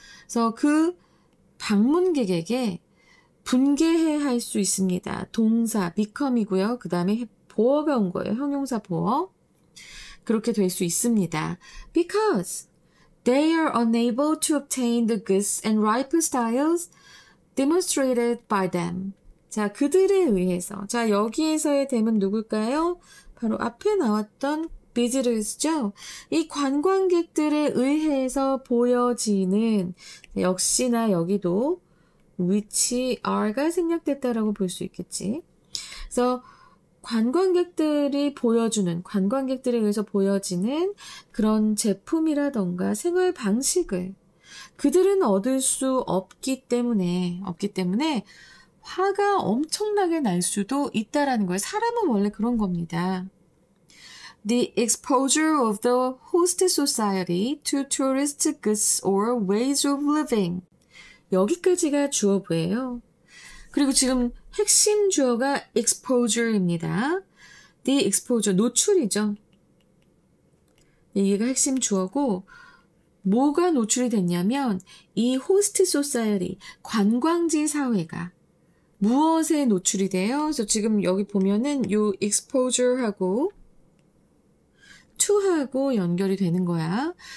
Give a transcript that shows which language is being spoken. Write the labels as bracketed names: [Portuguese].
[Korean] 그래서 그 방문객에게 분개할 수 있습니다. 동사 become이고요. 그 다음에 보어가 온 거예요. 형용사 보어. 그렇게 될 수 있습니다. [English] Because they are unable to obtain the goods and ripe styles demonstrated by them. [Korean] 자, 그들에 의해서. 자, 여기에서의 them은 누굴까요? 바로 앞에 나왔던 visitors죠. 이 관광객들에 의해서 보여지는, 역시나 여기도 [English] which are [Korean] 가 생략됐다라고 볼 수 있겠지. 그래서 관광객들에 의해서 보여지는 그런 제품이라던가 생활 방식을 그들은 얻을 수 없기 때문에 화가 엄청나게 날 수도 있다라는 거예요. 사람은 원래 그런 겁니다. [English] The exposure of the host society to tourist goods or ways of living. [Korean] 여기까지가 주어부예요. 그리고 지금 핵심 주어가 exposure입니다. [English] The exposure, [Korean] 노출이죠. 이게 핵심 주어고 뭐가 노출이 됐냐면 이 호스트 소사이어티, 관광지 사회가 무엇에 노출이 돼요? 그래서 지금 여기 보면은 요 exposure하고 to하고 연결이 되는 거야.